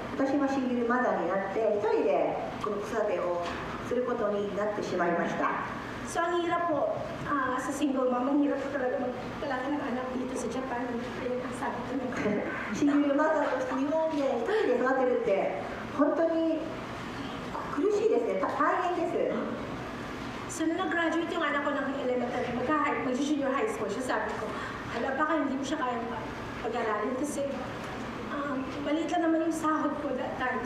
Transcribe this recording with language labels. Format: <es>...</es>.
<ja>私はシングルマザーになって一人でこの子育てをすることになってしまいました。</ja> <tl>So, ang hirap po, sa single mom, ang hirap po talaga magpalaki ng anak dito sa Japan. Kaya ang sabi ko na.</tl> <ja>シングルマザーとして日本で一人で育てるって本当に苦しいですね。大変です。</ja> <tl>So, nung nag-graduate yung anak ko ng elementary, mag-junior high school siya, sabi ko, hala baka hindi ko siya kaya pag-aralin kasi maliit lang naman yung sahod ko</tl> <en>that time.</en>